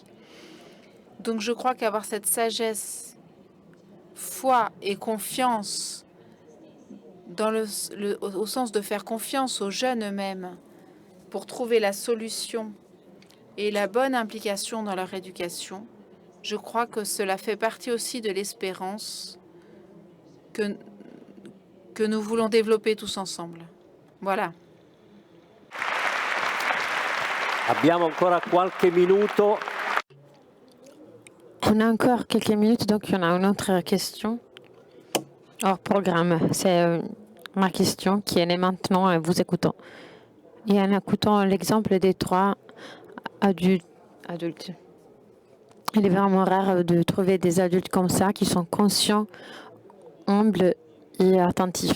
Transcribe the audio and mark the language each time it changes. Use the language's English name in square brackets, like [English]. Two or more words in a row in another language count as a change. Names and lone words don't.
[French] Donc je crois qu'avoir cette sagesse, foi et confiance, au sens de faire confiance aux jeunes eux-mêmes, pour trouver la solution et la bonne implication dans leur éducation, je crois que cela fait partie aussi de l'espérance que nous voulons développer tous ensemble. Voilà. [Italian] Abbiamo ancora qualche minuto. [French] On a encore quelques minutes, donc il y en a une autre question hors programme. C'est ma question qui est née maintenant en vous écoutant. Et en écoutant l'exemple des 3 adultes. Il est vraiment rare de trouver des adultes comme ça qui sont conscients, humbles et attentifs.